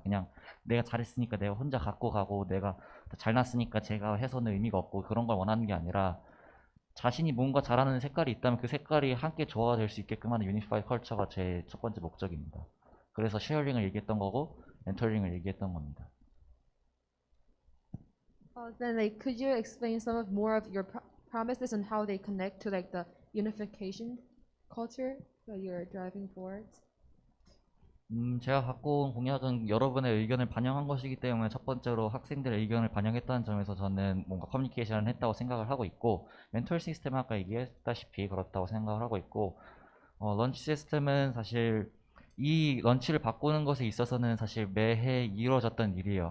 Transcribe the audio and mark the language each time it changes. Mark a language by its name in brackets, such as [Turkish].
[Korean] 그냥 내가 잘했으니까 내가 혼자 갖고 가고, 내가 잘났으니까 제가 해서는 의미가 없고, 그런 걸 원하는 게 아니라 자신이 뭔가 잘하는 색깔이 있다면 그 색깔이 함께 조화될 수 있게끔 하는 유니파이드 컬처가 제 첫 번째 목적입니다. 그래서 쉐어링을 얘기했던 거고 멘토링을 얘기했던 겁니다. [English] Then, like, could you explain some of more of your promises and how they connect to like the unification culture that you're driving towards? [Korean] 제가 갖고 온 공약은 여러분의 의견을 반영한 것이기 때문에 첫 번째로 학생들의 의견을 반영했다는 점에서 저는 뭔가 커뮤니케이션을 했다고 생각을 하고 있고, 멘토 시스템 아까 얘기했다시피 그렇다고 생각을 하고 있고, 런치 시스템은 사실 이 런치를 바꾸는 것에 있어서는 사실 매해 이루어졌던 일이에요.